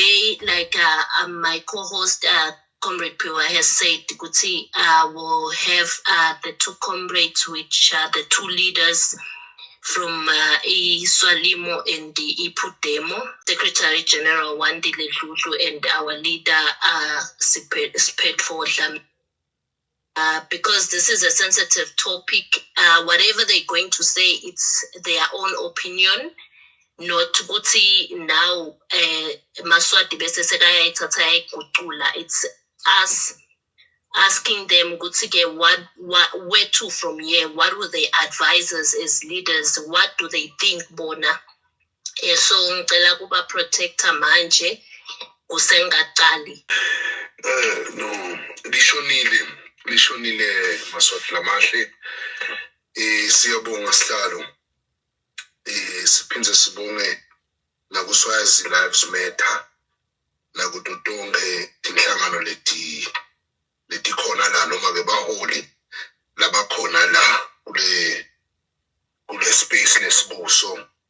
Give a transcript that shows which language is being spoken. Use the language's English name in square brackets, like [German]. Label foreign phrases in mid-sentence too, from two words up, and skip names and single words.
[English] like my co-host Comrade Piwa has said, Kuti will have the two comrades, which are the two leaders from Eswatini and the PUDEMO, Secretary General Wandile Dludlu and our leader Sped for because this is a sensitive topic. Whatever they're going to say, it's their own opinion. [Swati] Not Guti now Maswati bese sekayayithatha yayigucula. [English] It's us asking them Guti where to from here, what will they advise us as leaders, what do they think bona? [Swati] So ngicela kuba protector manje usengaqali. No, lishonile Maswati lamahle. Siyabonga sihlalo. Siphinze sibonge nakuswazi Lives Matter nakutotonke tinhlangano leti khona la noma ke baholi labakhona la kule space lesibuso.